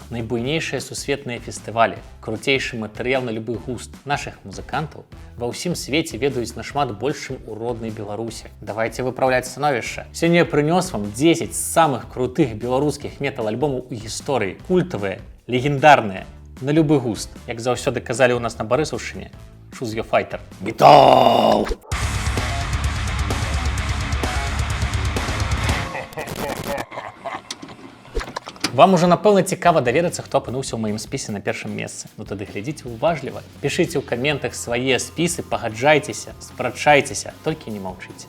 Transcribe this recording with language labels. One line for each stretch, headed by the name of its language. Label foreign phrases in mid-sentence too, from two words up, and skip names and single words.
Belarusian: Найбуйнейшыя сусветныя фестывалі, круцейшы матэрыял на любы густ нашых музыкантаў ва ўсім свеце ведаюць нашмат больш, чым у роднай Беларусі. Давайте выпраўляць становішча. Сёння я прынёс вам 10 самых крутых беларускіх метал-альбомаў у гісторыі. Культавыя, легендарныя, на любы густ. Як заўсёды казалі ў нас на Барысаўшчыне,
English: choose your fighter.
Belarusian: Метал! Вам уже, напэўна, цікава даведацца, хто апынуўся ў маім спісе на першым месцы. Ну тады глядзіце уважліва. Пішыце ў каментах свае спісы, пагаджайцеся, спрачайцеся, толькі не маўчыце.